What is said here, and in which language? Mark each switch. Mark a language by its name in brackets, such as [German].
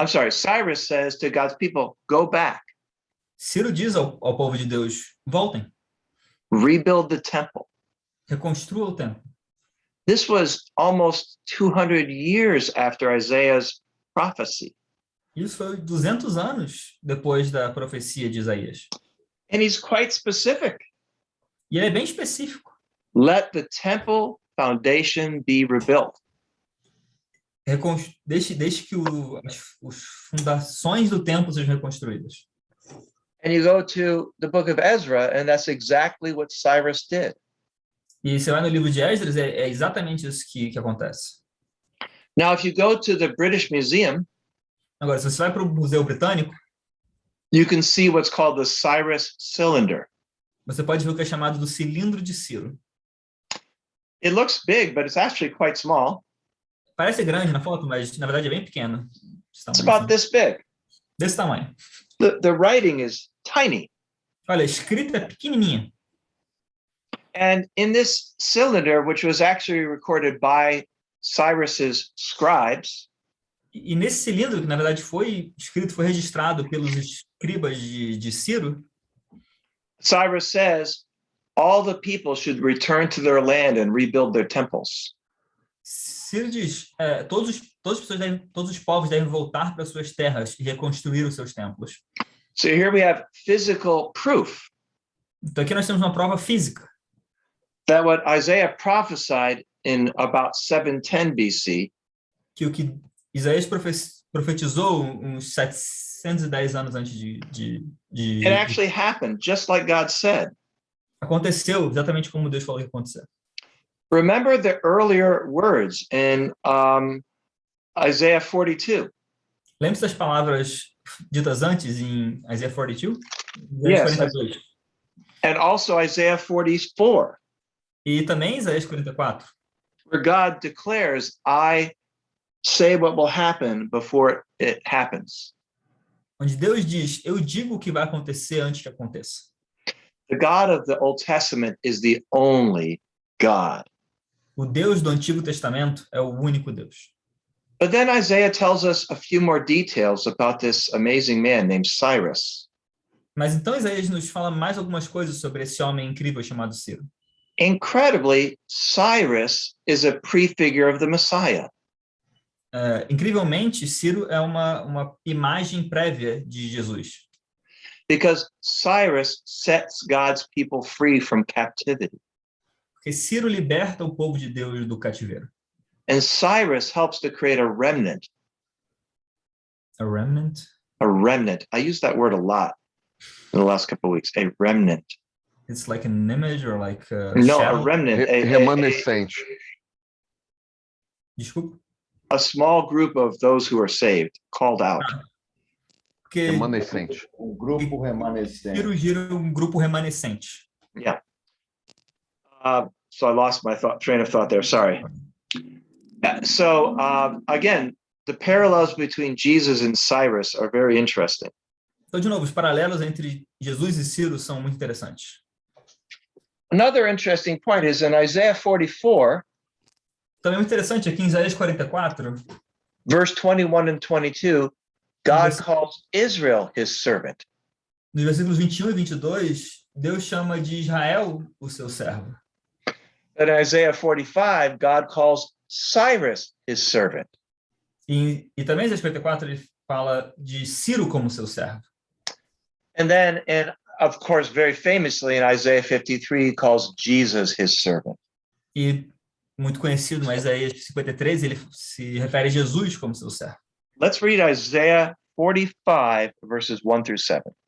[English] Cyrus says to God's people, go back, [Portuguese] Ciro diz ao povo de Deus: voltem, [English] rebuild the temple. [Portuguese] reconstrua o templo. [English] This was almost 200 years after Isaiah's prophecy. [Portuguese] Isso foi 200 anos depois da profecia de Isaías. [English] And he's quite specific. [Portuguese] E ele é bem específico. [English] Let the temple foundation be rebuilt. [Portuguese] Deixe que as fundações do templo sejam reconstruídas. [English] And you go to the book of Ezra, and that's exactly what Cyrus did. [Portuguese] E você vai no livro de Esdras, é exatamente isso que acontece. [English] Now, if you go to the British Museum, [Portuguese] Agora, se você vai para o Museu Britânico, [English] you can see what's called the Cyrus cylinder. [Portuguese] você pode ver o que é chamado do cilindro de Ciro. [English] It looks big, but it's actually quite small. [Portuguese] Parece grande na foto, mas na verdade é bem pequeno. [English] It's about this big. [Portuguese] Desse tamanho. [English] The writing is tiny. [Portuguese] Olha, a escrita é pequenininha. [English] And in this cylinder, which was actually recorded by Cyrus's scribes, [Portuguese] E nesse cilindro, que na verdade foi registrado pelos escribas de Ciro, [English] Cyrus says, all the people should return to their land and rebuild their temples. [Portuguese] Ciro diz: todos os povos devem voltar para suas terras e reconstruir os seus templos. [English] So here we have physical proof [Portuguese] Então aqui nós temos uma prova física [English] that what Isaiah prophesied in about 710 BC [Portuguese] que o que Isaías profetizou uns 710 anos antes [English] it actually happened, just like God said. [Portuguese] aconteceu exatamente como Deus falou que ia acontecer. [English] Remember the earlier words in Isaiah 42. [Portuguese] Lembre-se das palavras ditas antes em Isaiah 42? [English] Yes. [Portuguese] 42. [English] And also Isaiah 44, [Portuguese] E também Isaías 44, [English] where God declares, I say what will happen before it happens. [Portuguese] onde Deus diz, eu digo o que vai acontecer antes que aconteça. [English] The God of the Old Testament is the only God. [Portuguese] O Deus do Antigo Testamento é o único Deus. [English] But then Isaiah tells us a few more details about this amazing man named Cyrus. [Portuguese] Mas então Isaías nos fala mais algumas coisas sobre esse homem incrível chamado Ciro. [English] Incredibly, Cyrus is a prefigure of the Messiah. [Portuguese] Incrivelmente, Ciro é uma imagem prévia de Jesus. [English] Because Cyrus sets God's people free from captivity. [Portuguese] Porque Ciro liberta o povo de Deus do cativeiro. [English] And Cyrus helps to create a remnant. A remnant? A remnant. I use that word a lot in the last couple of weeks. A remnant. It's like an image or like a No, shadow? a remnant. [Portuguese] Remanescente. Desculpa. [English] A small group of those who are saved, called out. [Portuguese] Porque Remanescente. Grupo remanescente. Ciro gira um grupo remanescente. [English] Yeah. So I lost my train of thought there. Sorry. So again, the parallels between Jesus and Cyrus are very interesting. [Portuguese] Então, de novo, os paralelos entre Jesus e Ciro são muito interessantes. [English] Another interesting point is in Isaiah 44, [Portuguese] Também muito interessante aqui em Isaías 44, [English] verse 21 and 22, God calls Israel his servant. [Portuguese] nos versículos 21 e 22, Deus chama de Israel o seu servo. [English] But in Isaiah 45, God calls Cyrus his servant. [Portuguese] E também em Isaías 44 ele fala de Ciro como seu servo. [English] And then, and of course, very famously in Isaiah 53, he calls Jesus his servant. [Portuguese] E muito conhecido, mas Isaías 53 ele se refere a Jesus como seu servo. [English] Let's read Isaiah 45, verses 1 through 7.